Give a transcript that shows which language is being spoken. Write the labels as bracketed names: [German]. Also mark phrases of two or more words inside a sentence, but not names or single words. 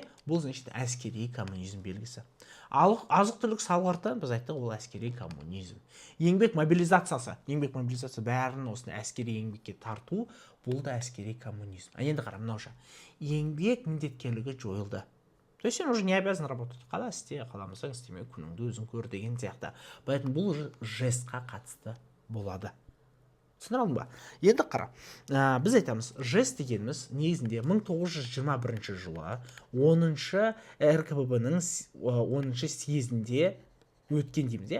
[Kazakh] Бұл значит әскери коммунизм белгісі. Азық-түлік салғырты біз айттық, ол әскери коммунизм. Еңбек мобилизациясы бәрін осыны әскери еңбекке тарту, бұл да әскери коммунизм. Енді қара, мынауша. Еңбек міндеткерлігі жойылды. [Russian] То есть сен уже не обязан работать. [Kazakh] Қала істе, қаламасаң істеме, күніңді өзің көр деген сияқты. Поэтому бұл жестқа қатысты болады. Түсіндір алдың ба? Енді қара, біз айтамыз, жест дегеніміз негізінде 1921 жылы 10-шы РКПБ-ның 10-шы съезінде өткен дейміз.